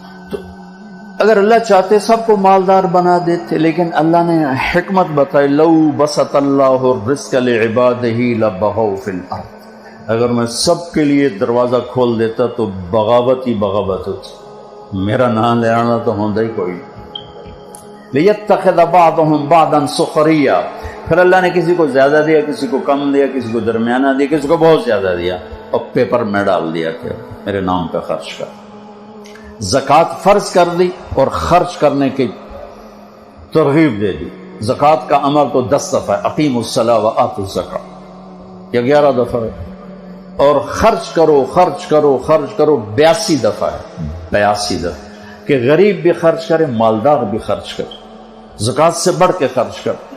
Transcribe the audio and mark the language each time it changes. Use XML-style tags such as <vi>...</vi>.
<ur>تو اگر اللہ چاہتے سب کو مالدار بنا دیتے، لیکن اللہ نے حکمت بتائی،</ur> <ar>لو بسط اللہ الرزق لعبادہ لبغوا فی الارض،</ar> <ur>اگر میں سب کے لیے دروازہ کھول دیتا تو بغاوت ہی بغاوت ہوتی، میرا نام لے آنا تو ہوتا ہی کوئی.</ur> <ar>لیتخذ بعضهم بعضا سخریا،</ar> <ur>پھر اللہ نے کسی کو زیادہ دیا، کسی کو کم دیا، کسی کو درمیانہ دیا، کسی کو بہت زیادہ دیا، اور پیپر میں ڈال دیا کہ میرے نام پہ خرچ کر. زکوٰۃ فرض کر دی اور خرچ کرنے کی ترغیب دے دی. زکوٰۃ کا عمل تو 10 دفعہ ہے،</ur> <ar>اقیموا الصلاۃ وآتوا الزکاۃ،</ar> <ur>یہ 11 دفعہ ہے، اور خرچ کرو خرچ کرو خرچ کرو 82 دفعہ ہے، 82 دفعہ، کہ غریب بھی خرچ کرے، مالدار بھی خرچ کرے، زکوٰۃ سے بڑھ کے خرچ کر.</ur>